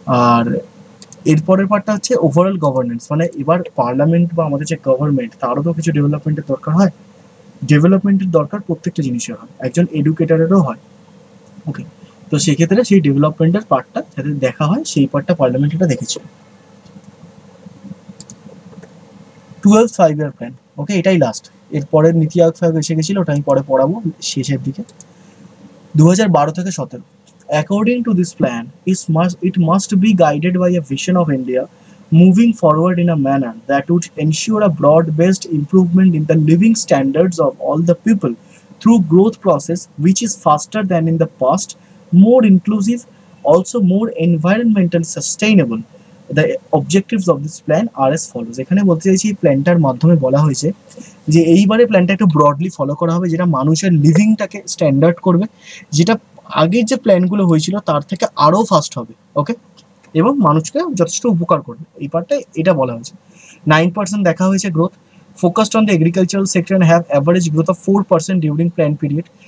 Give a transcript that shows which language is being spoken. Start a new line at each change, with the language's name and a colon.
Bangla: আর এরপরের পার্টটা হচ্ছে ওভারঅল গভর্নেন্স, মানে এবার পার্লামেন্ট বা আমাদের যে গভর্নমেন্ট তারও তো কিছু ডেভেলপমেন্টের দরকার হয়, ডেভেলপমেন্টের দরকার প্রত্যেকটা জিনিসের হয়, একজন এডুকেটারেরও হয়। ওকে, তো সেক্ষেত্রে সেই ডেভেলপমেন্টের পার্টটা যাতে দেখা হয় সেই পার্টটা পার্লামেন্ট এটা দেখেছিল। 12th 5-year প্ল্যান, ওকে এটাই লাস্ট, এরপরের নীতি আয়োগ ফায়োগ এসে গেছিলো, ওটা আমি পরে পড়াবো শেষের দিকে।
English: 2012 থেকে 17, according to this plan it must be guided by a vision of India moving forward in a manner that would ensure a broad-based improvement in the living standards of all the people through growth process which is faster than in the past, more inclusive, also more environmentally sustainable. The objectives of this plan are as follows.
Bangla: এখানে বলতে চাইছি এই প্ল্যানটার মাধ্যমে বলা হয়েছে যে এইবারে প্ল্যানটা একটু ব্রডলি ফলো করা হবে, যেটা মানুষের লিভিংটাকে স্ট্যান্ডার্ড করবে, যেটা আগের যে প্ল্যানগুলো হয়েছিল তার থেকে আরও ফাস্ট হবে। ওকে, এবং মানুষকে যথেষ্ট উপকার করবে, এই পার্টটা এটা বলা হয়েছে।
English: 9%
Bangla: দেখা হয়েছে
English: Growth, focused on the agricultural sector and have average growth of 4% during plan period.